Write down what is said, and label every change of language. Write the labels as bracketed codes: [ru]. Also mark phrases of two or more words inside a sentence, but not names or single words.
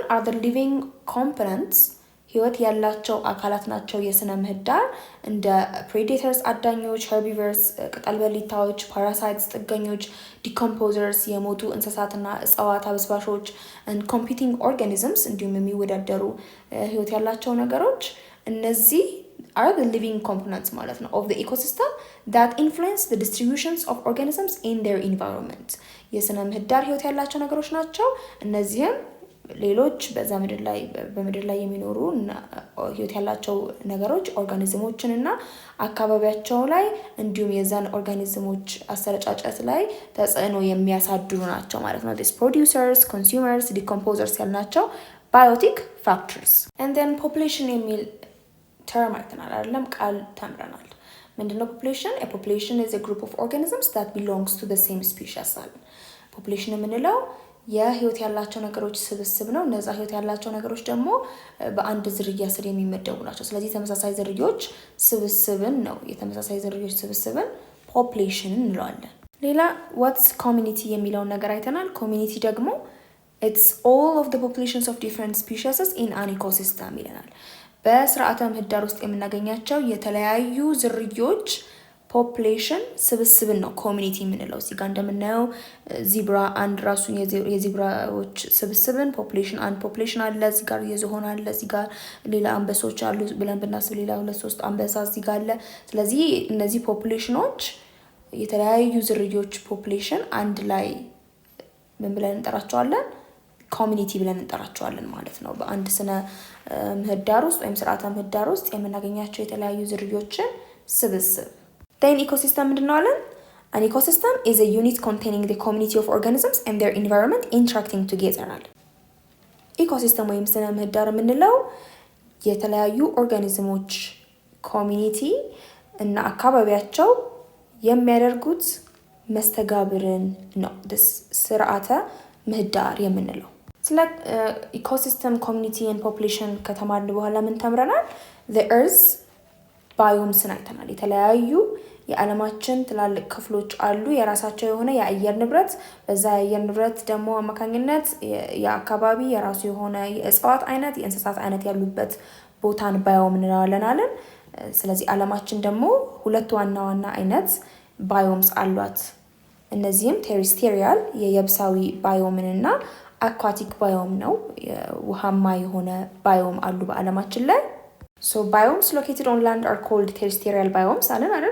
[en] are the living components [am] ህይወት ያላቸው አካላት ናቸው የስነ ምህዳር እንደ ፕሬዴተርስ አዳኞች፣ ሄርቢቨርስ ቅጠል በሊታዎች፣ ፓራሳይትስ ጥገኞች፣ ዲኮምፖዘርስ የሞቱ እንስሳትና እጽዋት አበስባሾች፣ [en] competing organisms [am] እንዲሁም የሚወዳደሩ ህይወት ያላቸው ነገሮች እነዚህ [en] are the living components [am] ማለት ነው [en] of the ecosystem that influence the distributions of organisms in their environment [am] የስነ ምህዳር ህይወት ያላቸው ነገሮች ናቸው። እነዚህም ሌሎች በምድር ላይ የሚኖሩ ህይወት ያላቸው ነገሮች ኦርጋኒዝሞችን እና አካባቢያቸው ላይ እንዲሁም የዛን ኦርጋኒዝሞች አሰረጫጨት ላይ ተጽዕኖ የሚያሳድሩ ናቸው ማለት ነው። [en] these producers, consumers, decomposers [am] ያልናቸው [en] biotic factors. and then population [am] የሚል ተርም አይተናል አይደለም? ቃል ተምረናል። ምንድነው population? [en] a population is a group of organisms that belongs to the same species [am] አለ። population የምንለው የህይወት ያላቸው ነገሮች ስብስብ ነው። እነዛ ህይወት ያላቸው ነገሮች ደግሞ በአንድ ዝርያ ስር የሚመደቡ ናቸው። ስለዚህ ተመሳሳይ ዝርያዎች ስብስብን ነው የተመሳሳይ ዝርያዎች ስብስብን population እንለዋለን። ሌላ [en] what's community [am] የሚለውን ነገር አይተናል። community ደግሞ [en] it's all of the populations of different species in an ecosystem [am] ይለናል። በስርዓተ ምህዳር ውስጥ የምናገኛቸው የተለያዩ ዝርያዎች ፖፕሌሽን ስብስብን ነው ኮሚኒቲ የምንለው። እዚህ ጋር እንደምናየው ዚብራ አንድ ራሱን የዚብራዎች ስብስብን ፖፕሌሽን አንድ ፖፕሌሽን አለ። እዚህ ጋር የዝሆን አለ። እዚህ ጋር ሌላ አንበሶች አሉ ብለን ብናስብ ሌላ 2-3 አንበሳ እዚህ ጋር አለ። ስለዚህ እነዚህ ፖፕሌሽኖች የተለያዩ ዝርያዎች ፖፕሌሽን አንድ ላይ ምን ብለን እንጠራቸዋለን? ኮሚኒቲ ብለን እንጠራቸዋለን ማለት ነው። በአንድ ስነ ምህዳር ውስጥ ወይም ስርዓተ ምህዳር ውስጥ የምናገኛቸው የተለያዩ ዝርያዎችን ስብስብ። [en] then ecosystem [am] ምንድነው አለን? [en] an ecosystem is a unit containing the community of organisms and their environment interacting together [am] አለ። ኢኮሲስተም ወይም ስነ ምህዳር የምንለው የተለያዩ ኦርጋኒዝሞች ኮሚኒቲ እና አካባቢያቸው የሚያደርጉት መስተጋብርን ነው ስርዓተ ምህዳር የምንለው። ስለ [en] ecosystem community and population [am] ከተማርን በኋላ ምን ተምረናል? [en] the earth [am] ባዮምስን አይተናል። የተለያዩ የዓለማችን ትላልቅ ክፍሎች አሉ የራሳቸው የሆነ የአየር ንብረት። በዛ የአየር ንብረት ደግሞ አማካኝነት የአካባቢ የራሱ የሆነ የእጽዋት አይነት የእንስሳት አይነት ያሉበት ቦታን ባዮም እንለዋለን አለን። ስለዚህ ዓለማችን ደግሞ ሁለት ዋና አይነት ባዮምስ አሏት። እነዚህም ቴሪስቴሪያል የየብሳዊ ባዮምን እና አኳቲክ ባዮም ነው ውሃማ የሆነ ባዮም አሉ በዓለማችን ላይ። [en] so biomes located on land are called terrestrial biomes [am] አለን አይደል?